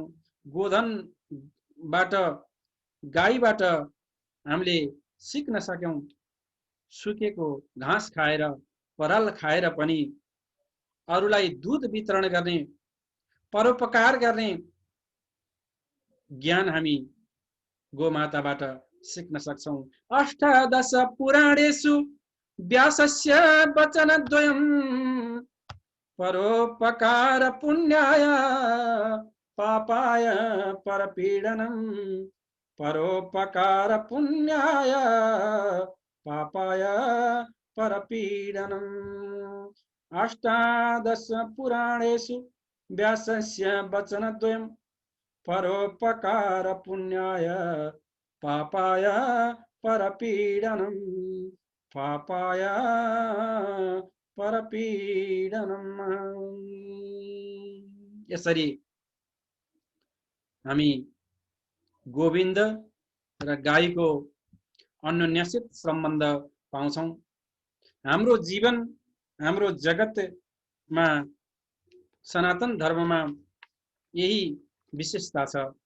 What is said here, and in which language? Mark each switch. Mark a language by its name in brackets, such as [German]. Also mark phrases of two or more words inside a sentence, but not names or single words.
[Nepali] गोधनबाट, गाईबाट हामीले सिक्न सक्यौं सुकेको घाँस खाएर, पराल खाएर पनि अरूलाई दूध वितरण गर्ने, परोपकार गर्ने ज्ञान हामी गोमाताबाट सिक्न सक्छौं। [Sanskrit] अष्टादश पुराणेषु व्यासस्य वचनद्वयम्, परोपकार पुण्याय पापाय परपीडनम्, परोपकार पुण्याय पापाय परपीडनम्। अष्टादश पुराणेषु व्यासस्य वचनद्वयम्, परोपकार पुण्याय पापाय परपीडनम्, पापाय परपीडनम्। [Nepali] यसरी हामी गोविन्द र गाईको अन्योन्यसित सम्बन्ध पाउँछौं। हाम्रो जीवन, हाम्रो जगतमा, सनातन धर्ममा यही विशेषता छ।